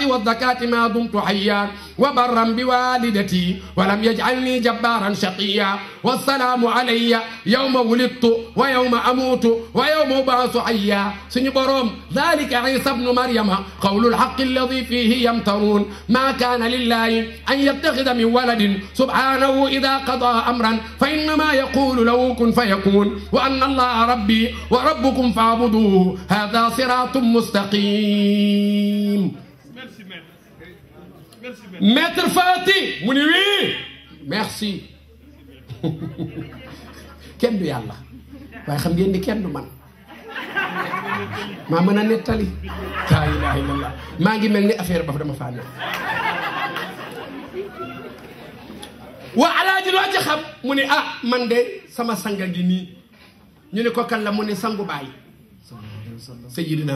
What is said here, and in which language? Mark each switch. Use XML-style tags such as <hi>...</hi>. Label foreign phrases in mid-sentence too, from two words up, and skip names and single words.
<ar>والزكاة ما دمت حيا وبرا بوالدتي ولم يجعلني جبارا شقيا والسلام علي يوم ولدت ويوم أموت ويوم أبعث حيا سني بروم ذلك عيسى ابن مريم قول الحق الذي فيه يمترون ما كان لله أن يتخذ من ولد سبحانه إذا قضى أمرا فإنما يقول له كن فيكون وأن الله ربي وربكم فاعبدوه هذا صراط مستقيم.</ar> <wo>Maître Fati mu ni</wo> <fr>oui merci</fr> <wo>kenn du yàlla waaye xam ngeen ni kenn du man maa mën a nettali</wo> <ar>لا إله إلا الله</ar> <wo>maa ngi mel ni affaire ba dama faa nekk waa alaaji loo ci xam mu ne ah man de sama sanga ngi nii ñu ne ko kan la mu ne sangu baay Sayyidina</wo>